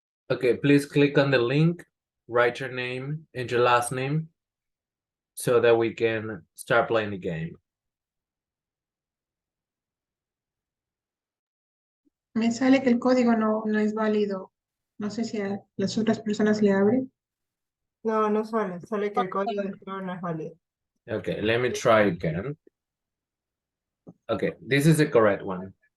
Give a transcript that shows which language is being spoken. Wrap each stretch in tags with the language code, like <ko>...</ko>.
<en>Okay, please click on the link, write your name and your last name so that we can start playing the game.</en> <es>Me sale que el código no es válido. No sé si a las otras personas le abre. No, no sale, sale que el código de error no es válido.</es> <en>Okay, let me try again. Okay, this is the correct one.</en>